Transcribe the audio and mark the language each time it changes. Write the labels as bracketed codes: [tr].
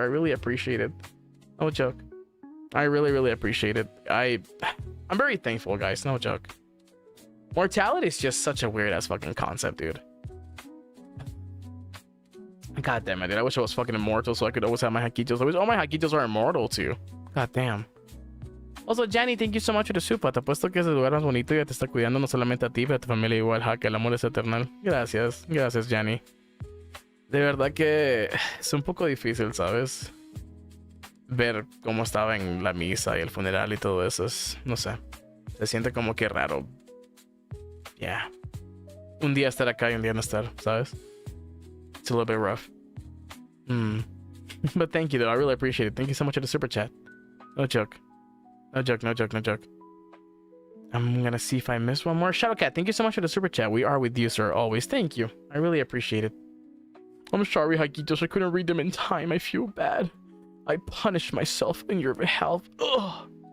[en] I really appreciate it. No joke. I really appreciate it. I'm very thankful, guys. No joke. Mortality is just such a weird ass fucking concept, dude. God damn it, dude. I wish I was fucking immortal so I could always have my Hakkitos. I wish all my Hakkitos are immortal too. God damn. Also, Janny, thank you so much for the super. [es] Te apuesto que ese lugar más bonito ya te está cuidando no solamente a ti, pero a tu familia igual, Hakka. El amor es eternal. Gracias. Gracias, Janny. De verdad que es un poco difícil, ¿sabes? Ver cómo estaba en la misa y el funeral y todo eso. Es, no sé. Se siente como que raro. Yeah. Un día estar acá y un día no estar, ¿sabes? [en] It's a little bit rough. But thank you, though. I really appreciate it. Thank you so much for the super chat. No joke. No joke, no joke, no joke. I'm gonna see if I missed one more. Shadowcat, thank you so much for the super chat. We are with you, sir, always. Thank you. I really appreciate it. I'm sorry, Hakkitos. I couldn't read them in time. I feel bad. I punished myself in your behalf. Ugh.